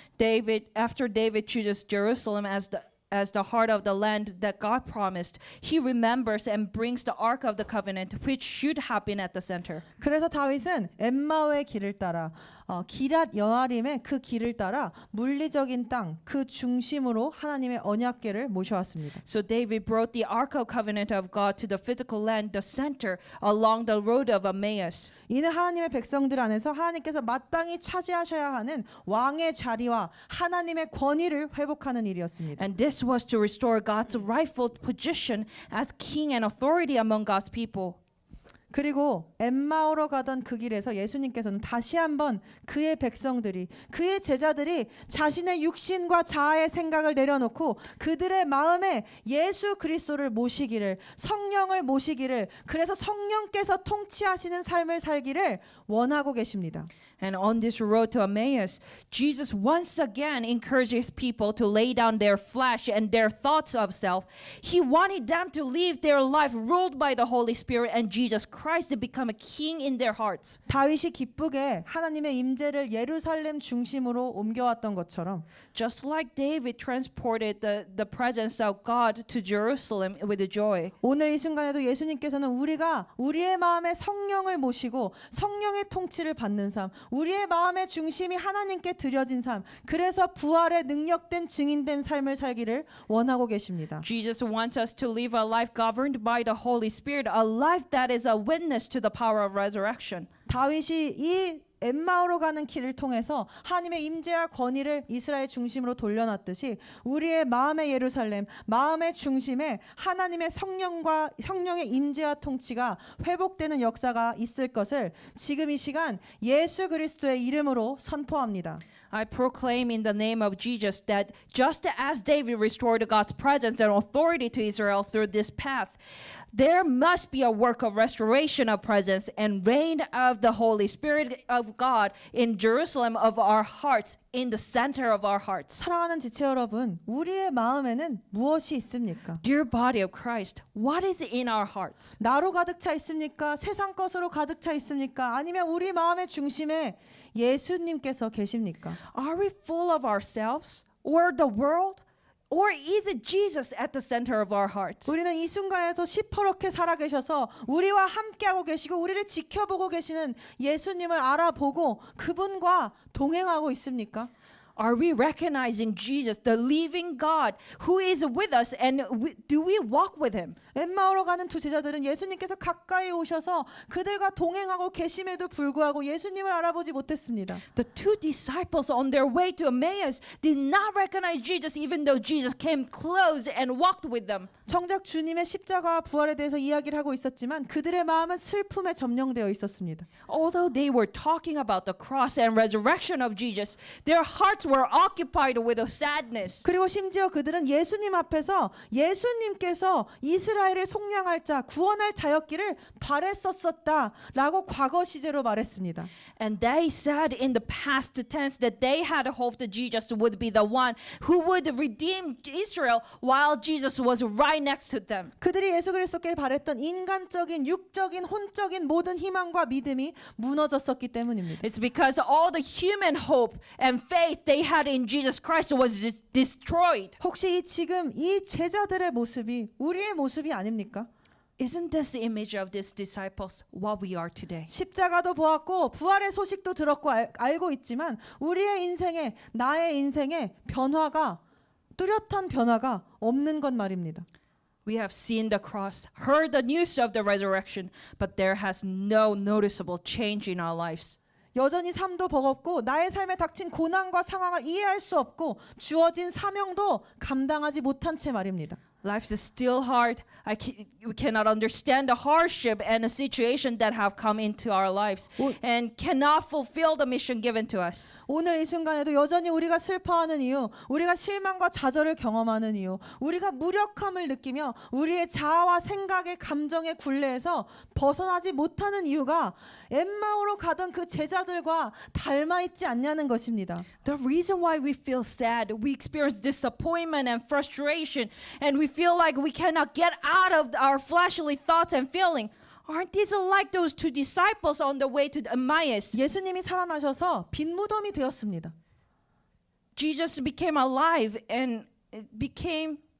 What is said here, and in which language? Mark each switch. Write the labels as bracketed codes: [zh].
[en] After David chooses Jerusalem as the heart of the land that God promised, he remembers and brings the Ark of the Covenant, which should have been at the center. [ko] 그래서 다윗은 엠마오의 길을 따라 기랏 여아림의 그 길을 따라 물리적인 땅 그 중심으로 하나님의 언약궤를 모셔왔습니다. [en] So David brought the Ark of Covenant of God to the physical land, the center, along the road of Emmaus. [ko] 이는 하나님의 백성들 안에서 하나님께서 마땅히 차지하셔야 하는 왕의 자리와 하나님의 권위를 회복하는 일이었습니다. [en] And this was to restore God's rightful position as king and authority among God's people. [ko] 그리고 엠마오로 가던 그 길에서 예수님께서는 다시 한번 그의 백성들이 그의 제자들이 자신의 육신과 자아의 생각을 내려놓고 그들의 마음에 예수 그리스도를 모시기를 성령을 모시기를 그래서 성령께서 통치하시는 삶을 살기를 원하고 계십니다. [en] And on this road to Emmaus, Jesus once again encouraged his people to lay down their flesh and their thoughts of self. He wanted them to live their life ruled by the Holy Spirit and Jesus Christ to become a king in their hearts. [ko] 다윗이 기쁘게 하나님의 임재를 예루살렘 중심으로 옮겨왔던 것처럼 [en] Just like David transported the presence of God to Jerusalem with joy. [ko] 오늘 이 순간에도 예수님께서는 우리가 우리의 마음에 성령을 모시고 성령의 통치를 받는 삶 우리의 마음의 중심이 하나님께 드려진 삶 그래서 부활의 능력된 증인된 삶을 살기를 원하고 계십니다. [en] Jesus wants us to live a life governed by the Holy Spirit, a life that is a witness to the power of resurrection. [ko] 다윗이 이 엠마오로 가는 길을 통해서 하나님의 임재와 권위를 이스라엘 중심으로 돌려놨듯이 우리의 마음의 예루살렘, 마음의 중심에 하나님의 성령의 임재와 통치가 회복되는 역사가 있을 것을 지금 이 시간 예수 그리스도의 이름으로 선포합니다. [en] I proclaim in the name of Jesus that just as David restored God's presence and authority to Israel through this path, there must be a work of restoration of presence and reign of the Holy Spirit of God in Jerusalem of our hearts, in the center of our hearts. [ko] 사랑하는 지체 여러분, 우리의 마음에는 무엇이 있습니까? [en] Dear body of Christ, what is in our hearts? [ko] 나로 가득 차 있습니까? 세상 것으로 가득 차 있습니까? 아니면 우리 마음의 중심에 예수님께서 계십니까? [en] Are we full of ourselves or the world? Or is it Jesus at the center of our hearts? [ko] 우리는 이 순간에도 시퍼렇게 살아계셔서 우리와 함께하고 계시고 우리를 지켜보고 계시는 예수님을 알아보고 그분과 동행하고 있습니까? [en] Are we recognizing Jesus, the living God who is with us, and do we walk with him? [ko] 엠마오로 가는 두 제자들은 예수님께서 가까이 오셔서 그들과 동행하고 계심에도 불구하고 예수님을 알아보지 못했습니다. [en] The two disciples on their way to Emmaus did not recognize Jesus even though Jesus came close and walked with them. [ko] 정작 주님의 십자가와 부활에 대해서 이야기를 하고 있었지만 그들의 마음은 슬픔에 점령되어 있었습니다. [en] Although they were talking about the cross and resurrection of Jesus, their hearts were occupied with a sadness. [ko] 그리고 심지어 그들은 예수님 앞에서 예수님께서 이스라엘을 속량할 자, 구원할 자였기를 바랬었었다라고 과거 시제로 말했습니다. [en] And they said in the past tense that they had hoped that Jesus would be the one who would redeem Israel while Jesus was right next to them. [ko] 그들이 예수 그리스도께 바랬던 인간적인, 육적인, 혼적인 모든 희망과 믿음이 무너졌었기 때문입니다. [en] It's because all the human hope and faith they had in Jesus Christ was destroyed. [ko] 혹시 지금 이 제자들의 모습이 우리의 모습이 아닙니까? [en] Isn't this the image of these disciples, what we are today? [ko] 십자가도 보았고 부활의 소식도 들었고 알고 있지만 우리의 인생에 나의 인생에 변화가 뚜렷한 변화가 없는 것 말입니다. [en] We have seen the cross, heard the news of the resurrection, but there has no noticeable change in our lives. [ko] 여전히 삶도 버겁고 나의 삶에 닥친 고난과 상황을 이해할 수 없고 주어진 사명도 감당하지 못한 채 말입니다. [en] Life is still hard. We cannot understand the hardship and the situation that have come into our lives and cannot fulfill the mission given to us. [ko] 오늘 이 순간에도 여전히 우리가 슬퍼하는 이유, 우리가 실망과 좌절을 경험하는 이유, 우리가 무력함을 느끼며 우리의 자아와 생각의 감정의 굴레에서 벗어나지 못하는 이유가 엠마오로 가던 그 제자들과 닮아 있지 않냐는 것입니다. [en] The reason why we feel sad, we experience disappointment and frustration, and we feel like we cannot get out of our fleshly thoughts and feeling. Aren't these like those two disciples on the way to Emmaus? [ko] 예수님이 살아나셔서 빈 무덤이 되었습니다. [en] Jesus became alive and it became